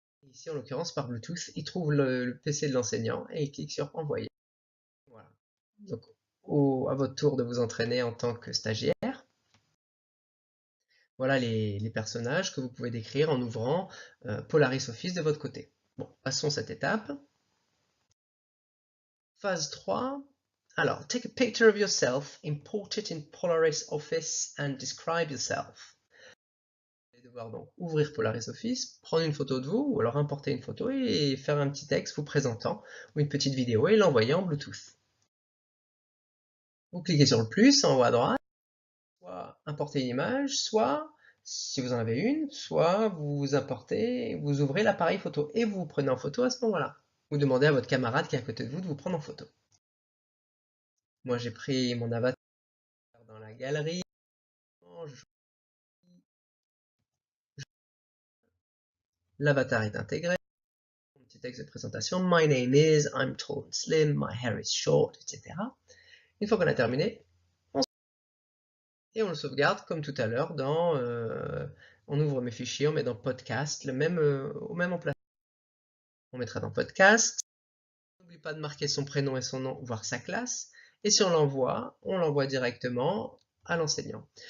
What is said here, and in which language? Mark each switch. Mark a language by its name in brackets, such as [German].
[French] Ici, en l'occurrence, par Bluetooth, ils trouvent le PC de l'enseignant et ils cliquent sur Envoyer. Voilà. Donc, à votre tour de vous entraîner en tant que stagiaire. Voilà les personnages que vous pouvez décrire en ouvrant Polaris Office de votre côté. Bon, passons cette étape. Phase 3. [English] Alors, take a picture of yourself, import it in Polaris Office and describe yourself. [French] Vous allez devoir donc ouvrir Polaris Office, prendre une photo de vous, ou alors importer une photo et faire un petit texte vous présentant, ou une petite vidéo et l'envoyer en Bluetooth. Vous cliquez sur le plus en haut à droite, soit importer une image, soit, si vous en avez une, soit vous importez, vous ouvrez l'appareil photo et vous vous prenez en photo à ce moment-là. Vous demandez à votre camarade qui est à côté de vous prendre en photo. Moi j'ai pris mon avatar dans la galerie. L'avatar est intégré. Un petit texte de présentation. [English] My name is, I'm tall and slim, my hair is short, etc. [French] Une fois qu'on a terminé, on le sauvegarde comme tout à l'heure dans on ouvre mes fichiers, on met dans podcast, au même emplacement. On mettra dans podcast. N'oublie pas de marquer son prénom et son nom, voire sa classe. Et si on l'envoie directement à l'enseignant.